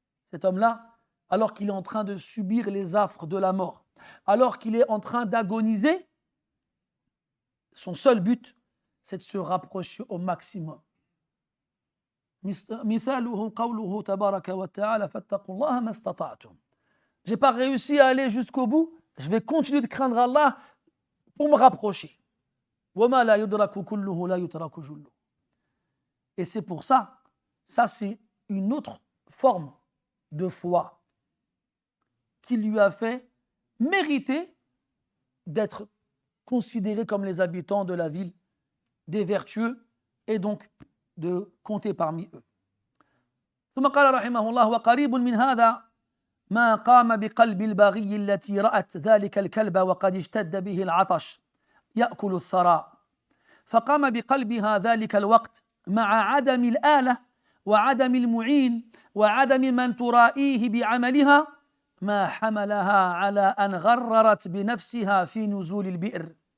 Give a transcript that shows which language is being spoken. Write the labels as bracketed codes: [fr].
[fr] Cet homme-là, alors qu'il est en train de subir les affres de la mort, alors qu'il est en train d'agoniser, son seul but, c'est de se rapprocher au maximum [ar] مثاله قوله تبارك وتعالى فاتقوا الله ما استطعتم. [fr] J'ai pas réussi à aller jusqu'au bout, je vais continuer de craindre Allah pour me rapprocher. [ar] وما لا يدرك كله لا يترك جله. [fr] Et c'est pour ça, ça c'est une autre forme de foi qui lui a fait mériter d'être considéré comme les habitants de la ville des vertueux et donc de compter parmi eux. [ar] ثم قال رحمه الله وقريب من هذا ما قام بقلب البغي التي رأت ذلك الكلب وقد اشتد به العطش يأكل الثراء فقام بقلبها ذلك الوقت مع عدم الآلة وعدم المعين وعدم من ترائيه بعملها ما حملها على أن غررت بنفسها في نزول البئر